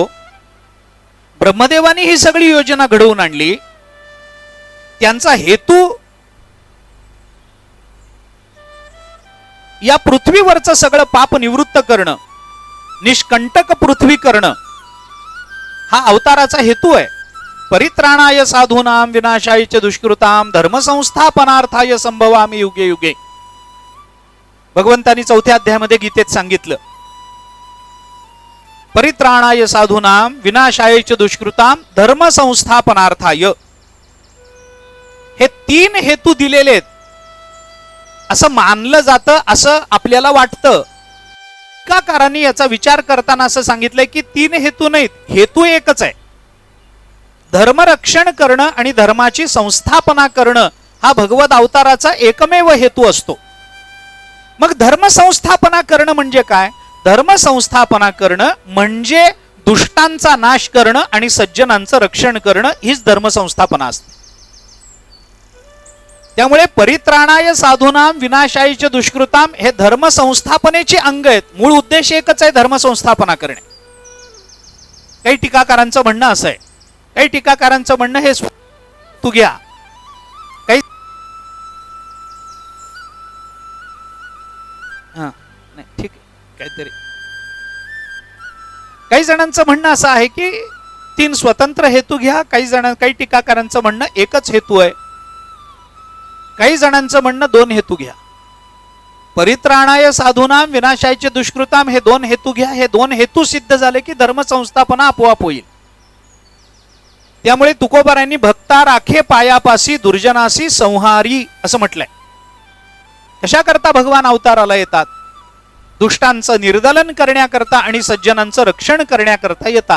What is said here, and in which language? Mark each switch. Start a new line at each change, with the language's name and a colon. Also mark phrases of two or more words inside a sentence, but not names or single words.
Marathi: ब्रह्मदेवानी ही सगळी योजना घडवून आणली. त्यांचा हेतू या पृथ्वीवरचं सगळं पाप निवृत्त करणं, निष्कंटक पृथ्वी करणं, हा अवताराचा हेतू आहे.
Sanskrit: परित्राणाय साधूनाम विनाशाय च दुष्कृताम धर्मसंस्थापनार्थाय संभवामि युगे युगे.
Marathi: भगवंतांनी 4थ्या अध्यायामध्ये गीतेत सांगितलं,
Sanskrit: परित्राणाय साधूनाम विनाशाय च दुष्कृताम धर्मसंस्थापनार्थाय.
Marathi: हे 3 हेतू दिलेले आहेत असं मानलं जातं, असं आपल्याला वाटतं. टीकाकारांनी याचा विचार करताना असं सांगितलंय की 3 हेतू नाहीत, हेतू एकच आहे. धर्मरक्षण करणं आणि धर्माची संस्थापना करणं हा भगवत अवताराचा एकमेव हेतू असतो. मग धर्मसंस्थापना करणं म्हणजे काय? धर्मसंस्थापना करणं म्हणजे दुष्टांचा नाश करणं आणि सज्जनांचं रक्षण करणं, हीच धर्मसंस्थापना असते. त्यामुळे
Sanskrit: परित्राणाय साधूनाम विनाशायच दुष्कृताम
Marathi: हे धर्मसंस्थापनेचे अंग आहेत. मूळ उद्देश एकच आहे, धर्मसंस्थापना करणे. काही टीकाकारांचं म्हणणं असं आहे, काही टीकाकारांचं म्हणणं हे तू घ्या, काही नाही ठीक आहे, काहीतरी काही जणांचं म्हणणं असं आहे की 3 स्वतंत्र हेतू घ्या. काही टीकाकारांचं म्हणणं एकच हेतू आहे. काही जणांचं म्हणणं 2 हेतू घ्या.
Sanskrit: परित्राणाय साधूनाम विनाशायचे दुष्कृताम
Marathi: हे 2 हेतू घ्या. हे 2 हेतू सिद्ध झाले की धर्मसंस्थापना आपोआप होईल. त्यामुळे तुकोबारायांनी भक्ता राखे पायापासी दुर्जनासी संहारी असं म्हटलंय. कशा करता भगवान अवताराला येतात? दुष्टांचं निर्दलन करण्याकरता आणि सज्जनांचं रक्षण करण्याकरता येतात.